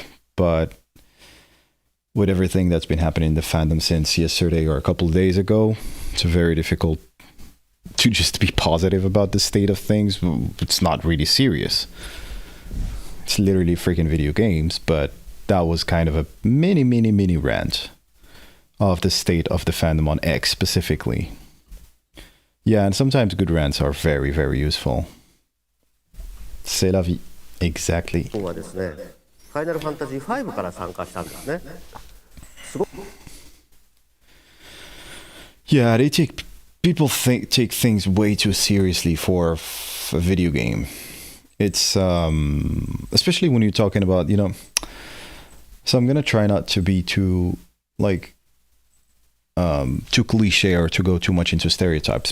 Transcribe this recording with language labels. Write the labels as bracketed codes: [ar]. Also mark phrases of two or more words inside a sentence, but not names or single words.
[en] But with everything that's been happening in the fandom since yesterday or a couple of days ago, it's very difficult to just be positive about the state of things. It's not really serious. It's literally freaking video games, but that was kind of a mini rant of the state of the fandom on X specifically. Yeah, and sometimes good rants are very, very useful. [fr] C'est la vie. [en] Exactly. [ja] はですね、ファイナルファンタジー5から参加したんですね。すごく [en] Yeah, people take things way too seriously for a video game. It's especially when you're talking about, so I'm gonna try not to be too too cliche or to go too much into stereotypes.